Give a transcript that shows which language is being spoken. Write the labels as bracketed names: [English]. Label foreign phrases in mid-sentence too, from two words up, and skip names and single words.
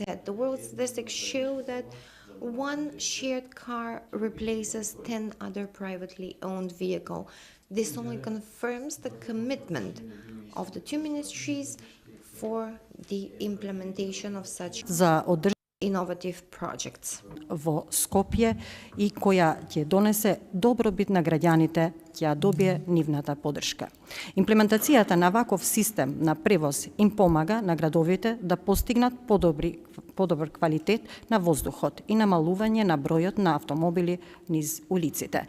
[English] The world statistics show that one shared car replaces 10 other privately owned vehicles. This only confirms the commitment of the two ministries for the implementation of such innovative projects. [Macedonian] Во Скопје и која ќе донесе добробит на граѓаните, ќе добие нивната поддршка. Имплементацијата на ваков систем на превоз им помага на градовите да постигнат подобар квалитет на воздухот и намалување на бројот на автомобили низ улиците.